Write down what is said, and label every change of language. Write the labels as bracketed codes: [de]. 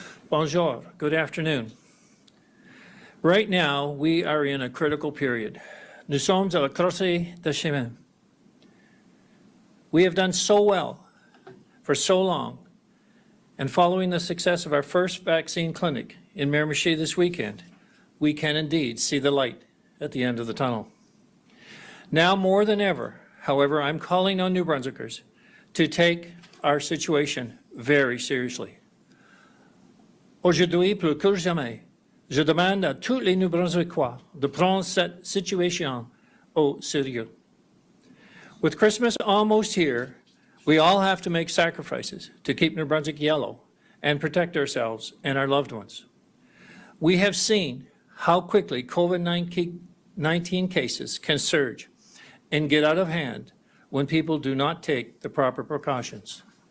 [fr] Bonjour, [en] good afternoon. Right now, we are in a critical period. [fr] Nous sommes à la croisée de chemin. [en] We have done so well for so long, and following the success of our first vaccine clinic in Miramichi this weekend, we can indeed see the light at the end of the tunnel. Now more than ever, however, I'm calling on New Brunswickers to take our situation very seriously. [fr] Aujourd'hui, plus que jamais, je demande à tous les New-Brunswickois de prendre cette situation au sérieux. [en] With Christmas almost here, we all have to make sacrifices to keep New Brunswick yellow and protect ourselves and our loved ones. We have seen how quickly COVID-19 cases can surge and get out of hand when people do not take the proper precautions.